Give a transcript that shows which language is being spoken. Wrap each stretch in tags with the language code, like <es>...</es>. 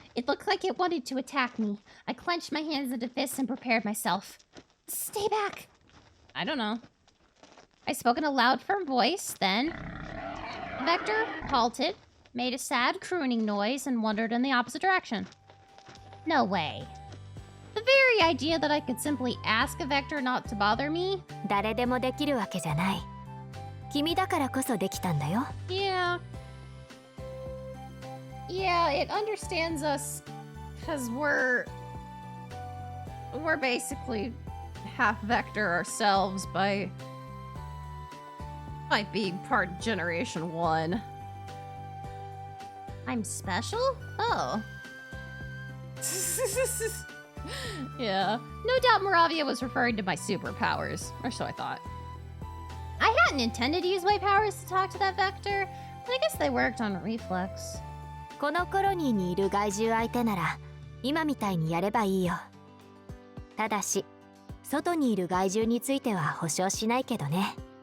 <en>It looked like it wanted to attack me. I clenched my hands into fists and prepared myself. Stay back! I don't know. I spoke in a loud, firm voice, then... The vector halted, made a sad crooning noise, and wandered in the opposite direction. No way. The very idea that I could simply ask a vector not to bother me?</en> <ja>誰でもできるわけじゃない。君だからこそできたんだよ。</ja> <en>Yeah. Yeah, it understands us because we're basically half vector ourselves by being part of Generation 1. I'm special? Oh. Yeah. No doubt Moravia was referring to my superpowers, or so I thought. I hadn't intended to use my powers to talk to that vector, but I guess they worked on reflex.</en> <ja>このコロニーにいる害獣相手なら今みたいにやればいいよ。ただし外にいる害獣については保証しないけどね。</ja>